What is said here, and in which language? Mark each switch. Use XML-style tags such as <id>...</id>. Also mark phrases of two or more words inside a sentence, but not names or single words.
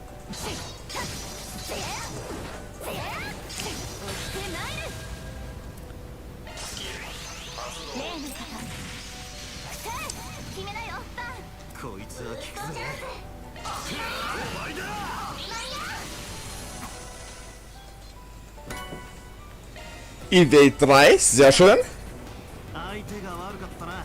<ja>決めなよバン。こいつは効くぜ。</ja> <de>Idee 3, sehr schön.</de> <ja>相手が悪かったな。</ja>